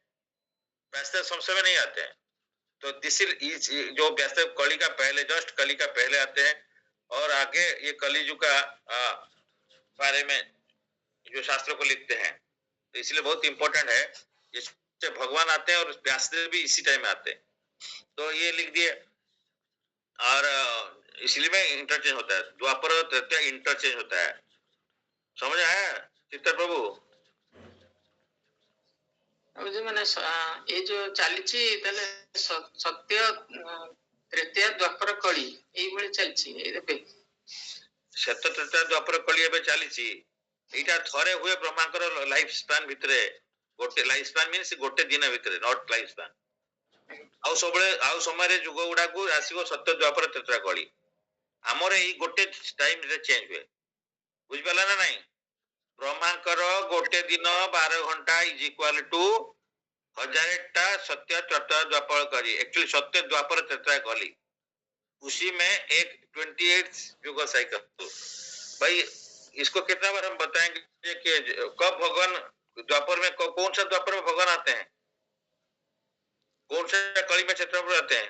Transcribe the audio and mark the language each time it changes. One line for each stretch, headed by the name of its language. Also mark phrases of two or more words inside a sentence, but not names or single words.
Hindi: व्यासदेव संशय में नहीं आते हैं। तो
English: this is
Hindi: जो व्यासदेव कली का पहले, जस्ट कली का पहले आते हैं, और आगे ये कलिजुग का बारे में जो शास्त्रों को लिखते हैं। तो इसलिए बहुत इंपॉर्टेंट है, इससे भगवान आते हैं और व्यासदेव भी इसी टाइम में आते हैं। तो ये लिख दिए, और इसलिए में इंटरचेंज होता है, द्वापर और तृतीया इंटरचेंज होता है। समझ आया चित्तर प्रभु?
Odia: ମାନେ ଏ ଯୋଉ ଚାଲିଛି ତାହେଲେ ସତ୍ୟ ତୃତୀୟ ଦ୍ୱାପର କଳି ଏଇଭଳି ଚାଲିଛି ଏବେ। ସତ୍ୟ ତୃତୀୟ ଦ୍ୱାପର କଳି ଏବେ ଚାଲିଛି। ଏଇଟା ଥରେ ହୁଏ ବ୍ରହ୍ମାଙ୍କର
English: life span
Odia: ଭିତରେ, ଗୋଟେ
English: life span means
Odia: ଗୋଟେ ଦିନ ଭିତରେ,
English: not life span.
Odia: ଆଉ ସବୁବେଳେ ଆଉ ସମୟରେ ଯୁଗ ଗୁଡାକୁ ଆସିବ ସତ୍ୟ ଦ୍ୱାପର ତ୍ରେତୟା କଳି। ଆମର ଏଇ ଗୋଟେ ଟାଇମ ରେ ଚେଞ୍ଜ ହୁଏ, ବୁଝିପାରିଲା ନା ନାଇଁ? ବ୍ରହ୍ମାଙ୍କର ଗୋଟେ ଦିନ 12 घंटा
English: is equal to
Odia: 1000टा सत्य त्रेता द्वापर कली।
Hindi: एक्चुअली सत्य द्वापर त्रेता कली, उसी में एक 28 युग साइकिल। भाई इसको कितना बार हम बताएंगे कि कब भगवान द्वापर में, कौन सा द्वापर में भगवान आते हैं, कौन सा कली में क्षेत्र आते हैं?